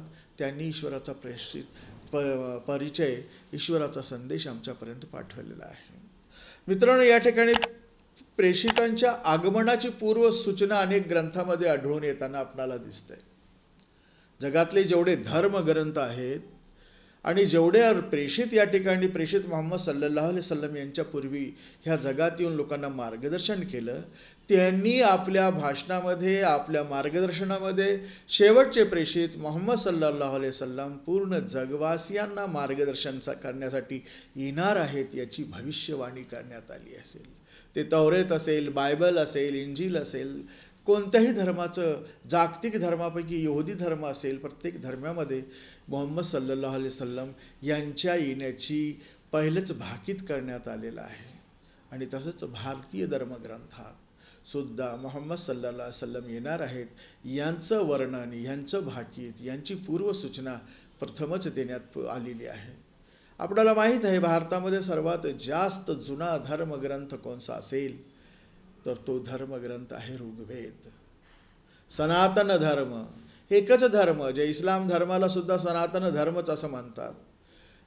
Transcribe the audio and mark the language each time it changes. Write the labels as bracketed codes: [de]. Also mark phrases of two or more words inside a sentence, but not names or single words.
[mr] त्यांनी ईश्वराचा परिचय, ईश्वराचा संदेश आमच्यापर्यंत पाठवलेला आहे। मित्रांनो, या ठिकाणी प्रेषितांच्या आगमनाची पूर्व सूचना अनेक ग्रंथामध्ये आढळून येताना आपल्याला दिसते। जगातले जेवढे धर्मग्रंथ आहेत आणि जेवढे प्रेषित या ठिकाणी प्रेषित मोहम्मद [ar] صلى الله عليه وسلم [mr] यांच्या पूर्वी ह्या जगात येऊन लोकांना मार्गदर्शन केलं, त्यांनी आपल्या भाषणामध्ये, आपल्या मार्गदर्शनामध्ये शेवटचे प्रेषित मोहम्मद [ar] صلى الله عليه وسلم [mr] पूर्ण जगवासियांना मार्गदर्शन करण्यासाठी येणार आहेत याची भविष्यवाणी करण्यात आली असेल। ते तौरेत असेल, बायबल असेल, इंजिल असेल, कोणत्याही धर्माचं, जागतिक धर्मापैकी यहुदी धर्म असेल, प्रत्येक धर्मामध्ये मोहम्मद [ar] صلى الله عليه وسلم [mr] यांच्या येण्याची पहिलंच भाकीत करण्यात आलेलं आहे। आणि तसंच भारतीय धर्मग्रंथात सुद्धा मोहम्मद [ar] صلى الله عليه وسلم [mr] येणार आहेत यांचं वर्णन, यांचं भाकीत, यांची पूर्वसूचना प्रथमच देण्यात आलेली आहे। आपल्याला माहीत आहे भारतामध्ये सर्वात जास्त जुना धर्मग्रंथ कोणता असेल तर तो धर्मग्रंथ आहे ऋग्वेद। सनातन धर्म, एकच धर्म, जे इस्लाम धर्माला सुद्धा सनातन धर्मच असं म्हणतात।